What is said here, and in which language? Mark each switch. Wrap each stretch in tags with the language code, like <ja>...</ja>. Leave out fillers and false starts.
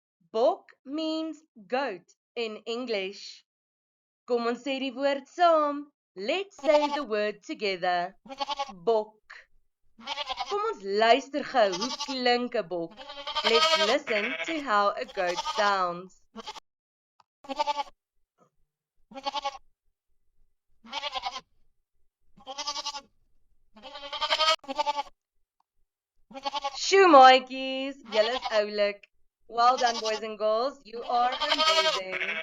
<en>Bok means goat in English.</en> <af>Kom ons sê die woord saam.</af> <en>Let's say the word together.</en> <af>Bok. Kom ons luister gou, hoe klink 'n bok?</af> <en>Let's listen to how a goat sounds.</en> <af>Sjoe maatjies, julle is oulik.</af> <en>Well done boys and girls, you are amazing.</en>